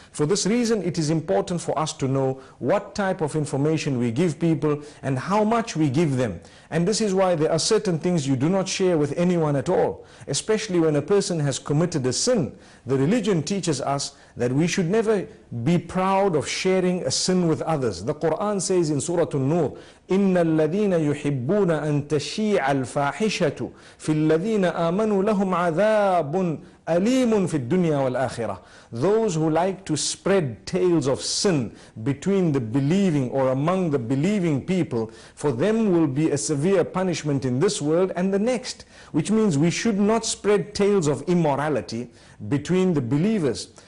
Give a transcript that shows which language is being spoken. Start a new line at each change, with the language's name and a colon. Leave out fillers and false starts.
English: For this reason, it is important for us to know what type of information we give people and how much we give them. And this is why there are certain things you do not share with anyone at all, especially when a person has committed a sin. The religion teaches us that we should never be proud of sharing a sin with others. The Quran says in Surah An-Nur,
Arabic: إِنَّ الَّذِينَ يُحِبُّونَ أَن تَشِيعَ الْفَاحِشَةُ فِي الَّذِينَ آمَنُوا لَهُمْ عَذَابٌ أَلِيمٌ فِي الدُّنْيَا وَالْآخِرَةِ.
English: Those who like to spread tales of sin between the believing or among the believing people, for them will be a severe punishment in this world and the next. Which means we should not spread tales of immorality between the believers.